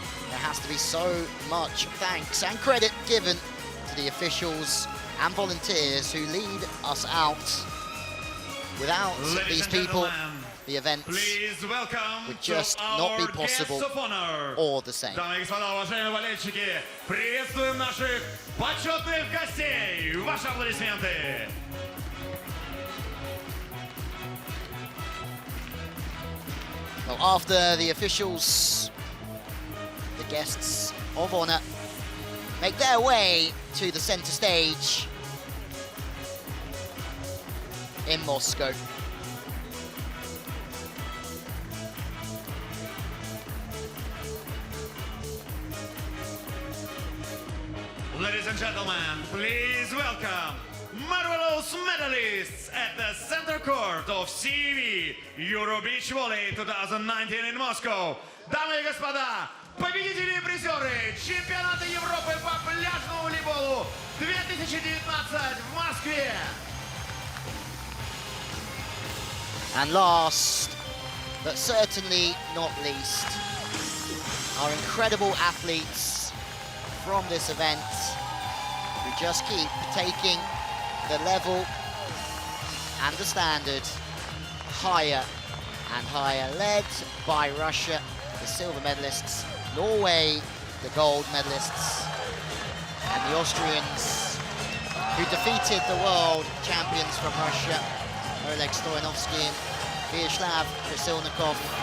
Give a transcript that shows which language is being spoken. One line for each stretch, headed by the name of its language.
English: There has to be so much thanks and credit given to the officials and volunteers who lead us out. Without these people, the events would just not be possible or the same.
Russian: Дамы и господа, уважаемые болельщики, приветствуем наших почетных гостей. Ваши аплодисменты.
English: Well, after the officials, the guests of honour make their way to the centre stage in Moscow. Ladies and gentlemen, please welcome marvelous medalists at the center court of CEV Euro Beach Volley 2019 in Moscow.
Russian: Дамы и господа, победители и призеры чемпионата Европы по пляжному волейболу 2019 в Москве.
English: And last, but certainly not least, our incredible athletes from this event who just keep taking the level and the standard higher and higher, led by Russia, the silver medalists, Norway, the gold medalists, and the Austrians, who defeated the world champions from Russia, Oleg Stoyanovsky and Vyacheslav Krasilnikov.